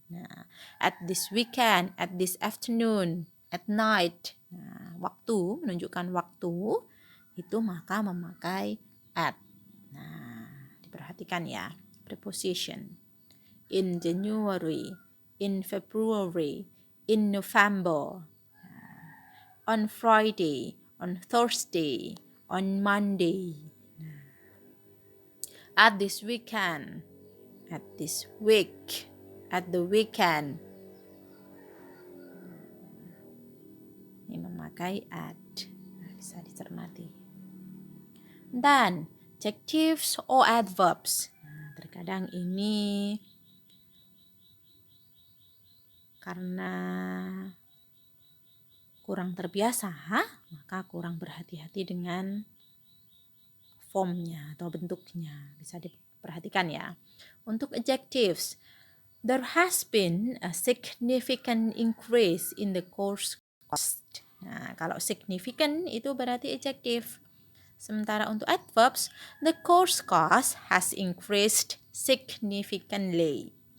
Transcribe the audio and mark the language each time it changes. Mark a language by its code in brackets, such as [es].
[en] Nah, at this weekend, at this afternoon, at night. [id] Nah, waktu, menunjukkan waktu, itu maka memakai at. Nah, diperhatikan ya, preposition. [en] In January, in February, in November, on Friday, on Thursday, on Monday, at this weekend, at this week, at the weekend. [id] Ini memakai at. Nah, bisa dicermati. Dan adjectives or adverbs. Nah, terkadang ini karena kurang terbiasa, maka kurang berhati-hati dengan formnya atau bentuknya. Bisa diperhatikan ya. [en] Untuk adjectives, there has been a significant increase in the course cost. [id] Nah, kalau significant itu berarti adjective. Sementara untuk adverbs, [en] the course cost has increased significantly.